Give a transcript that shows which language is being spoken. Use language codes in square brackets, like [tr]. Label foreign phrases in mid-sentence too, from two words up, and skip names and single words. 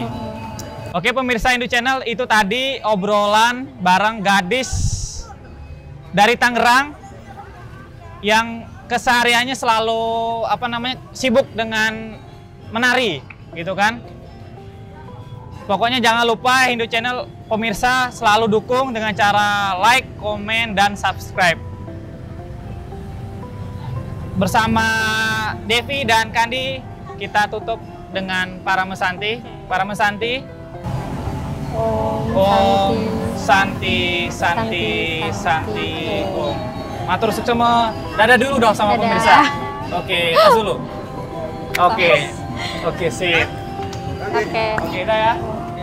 [id] Oke pemirsa Hindu Channel, itu tadi obrolan bareng gadis dari Tangerang yang kesehariannya selalu sibuk dengan menari, gitu kan. Pokoknya jangan lupa Hindu Channel pemirsa selalu dukung dengan cara like, komen, dan subscribe. Bersama Devi dan Kandi, kita tutup dengan Paramesanti. [sa] Paramesanti. Om Santi Om. [ban] Matur suksema. [id] Dadah dulu dong sama pemirsa. Oke, tas dulu. Oke, sip. Oke, dah ya.